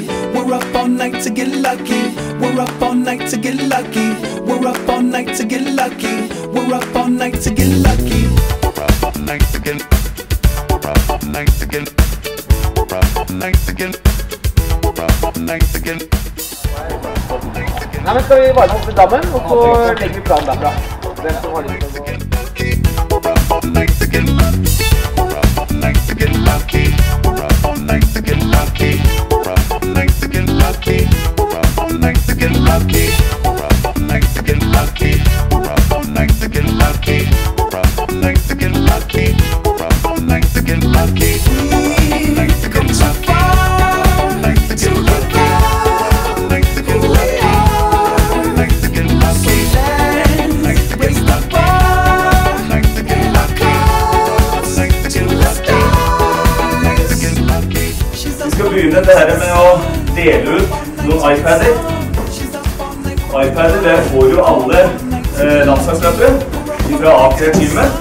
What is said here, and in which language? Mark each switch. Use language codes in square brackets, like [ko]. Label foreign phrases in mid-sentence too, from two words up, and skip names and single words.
[en] We're up all night to get lucky. We're up all night to get lucky. We're up all night to get lucky. We're up all night to get lucky. We're up all night to get. We're up all night to get. We're up all night to get. We're up all night to get. [no] Nei, men skal vi varme opp i dammen, og så legger vi planen derfra. Hvem som har lyst til å gå. [en] We're up all night to get lucky. We're up all night to get lucky. We're up all night to get lucky. We're up all night to get lucky. We're up all night to get lucky. We're up all night to get lucky. We're up all night to get lucky. We're up all night to get lucky. We're up all night to get lucky. We've come so far to give up who we are. So let's raise the bar and our cause to the stars. [no] Vi skal begynne det her med å dele ut noen iPader. iPader, det får jo alle landslagsløpere fra Aker-teamet.